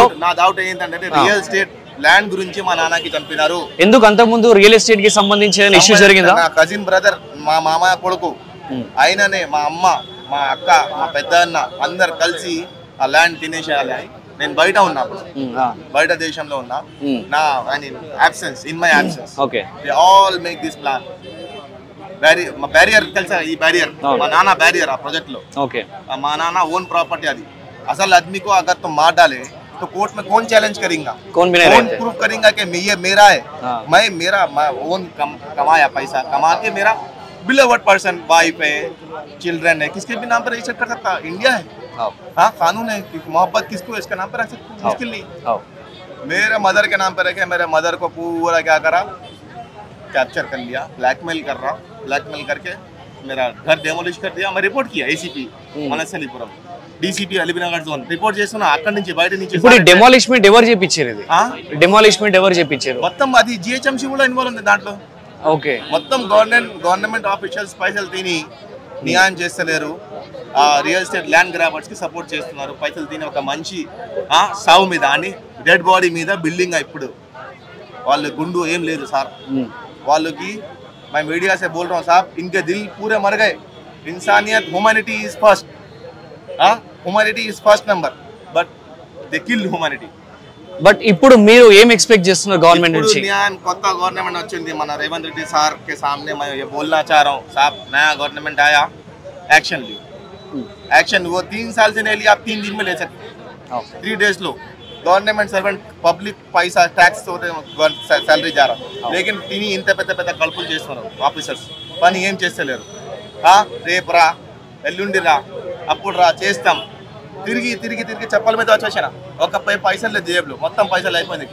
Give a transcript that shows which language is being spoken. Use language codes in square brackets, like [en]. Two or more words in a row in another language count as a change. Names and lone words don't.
[te] నా డౌట్ ఏంటంటే [en] real estate land [te] గురించి మా నాన్నకి చంపినారు. ఎందుకు అంతకుముందు [en] real estate [te] కి సంబంధించిన ఇష్యూ జరిగిందా? నా కజిన్ బ్రదర్, మా మామ కొడుకు, ఆయననే మా అమ్మ, మా అక్క, మా పెద్ద అన్న అందరు కలిసి ఆ ల్యాండ్ తినేసేయాలి. నేను బయట ఉన్నా, బయట దేశంలో ఉన్నా. నా absence, [en] in my absence, okay, they all make this plan. [te] బ్యారియర్ తెలుసా? ఈ బ్యారియర్ మా నాన్న బ్యారియర్ ఆ ప్రాజెక్ట్ లో. ఓకే, మా నాన్న ఓన్ ప్రాపర్టీ అది. [hi] అసలు आदमी को अगर तुम मार डाले तो कोर्ट में कौन चैलेंज करेगा, कौन प्रूफ करेगा कि ये मेरा है? मैं मेरा ओन कमाया पैसा कमा के मेरा [en] beloved person, [hi] वाइफ है, चिल्ड्रन है, किसके भी नाम पर रजिस्टर कर सकता? इंडिया है, हाँ कानून है कि मोहब्बत किसको इसके नाम पर रख सकते? मुश्किल नहीं। मेरे मदर के नाम पर रखे, मेरे मदर को पूरा क्या करा, कैप्चर कर लिया, ब्लैकमेल कर रहा, ब्लैकमेल करके मेरा घर डेमोलिश कर दिया. मैं रिपोर्ट किया [te] एसीपी వనస్థలీపురం, డీసీపీ అలీబినగర్ జోన్ రిపోర్ట్ చేస్తున్నా. అక్కడి నుంచి బయట నుంచి ఇప్పుడు డెమాలిష్మెంట్ ఎవరు చేపించారు? ఇది డెమాలిష్మెంట్ ఎవరు చేపించారు? మొత్తం అది జిహెచ్ఎంసీ కూడా ఇన్వాల్వ్ ఉంది దాంట్లో. ఓకే, మొత్తం [en] government officials [te] పైసలు తిని న్యాయం చేస్తలేరు. [en] real estate land grabbers [te] కి సపోర్ట్ చేస్తున్నారు. పైసలు తిని ఒక మంచి సావు మీద అని డెడ్ బాడీ మీద బిల్డింగ్. ఇప్పుడు వాళ్ళు గుండు ఏం లేదు సార్ వాళ్ళకి. [hi] मैं मीडिया से बोल रहा हूँ साहब, इनके दिल पूरे मर गए. [en] इंसानियत, humanity is first, humanity is first number, but they kill humanity. [te] బట్ ఇప్పుడు మీరు ఏం ఎక్స్పెక్ట్ చేస్తున్నారు గవర్నమెంట్ నుంచి? కొత్త గవర్నమెంట్ వచ్చింది మన రేవంత్ రెడ్డి సార్ [hi] के सामने मैं ये बोलना चाह रहा हूँ साहब, नया गवर्नमेंट आया, एक्शन ली. एक्शन वो 3 साल से नहीं लिया, आप 3 दिन में ले सकते, 3 डेज लो. [en] government servant [te] పబ్లిక్ పైసా ట్యాక్స్ తోటి శాలరీ జారా, లేకిన్ తిని ఇంత పెద్ద పెద్ద కల్పులు చేస్తున్నారు ఆఫీసర్స్. పని ఏం చేస్తలేరు. రేపు రా, ఎల్లుండి రా, అప్పుడు రా, చేస్తాం. తిరిగి తిరిగి తిరిగి చెప్పల మీద వచ్చేసాను. ఒక పైసలు లేదు జేబులో, మొత్తం పైసలు అయిపోయింది.